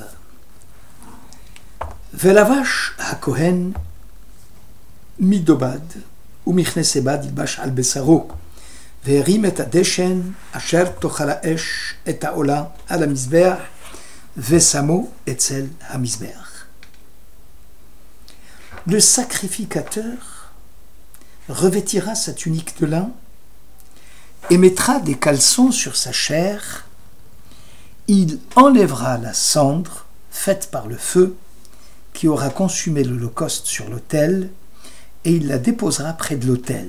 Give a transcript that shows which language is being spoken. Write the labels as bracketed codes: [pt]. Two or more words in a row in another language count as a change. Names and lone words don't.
[he] ולבש הכהן מדובד ומכנס בד ילבש על בשרו, והרים את הדשן אשר תאכל האש את העולה על המזבח, ושמו אצל המזבח. [fr] Le sacrificateur revêtira sa tunique de lin et mettra des caleçons sur sa chair. Il enlèvera la cendre faite par le feu qui aura consumé l'holocauste sur l'autel et il la déposera près de l'autel.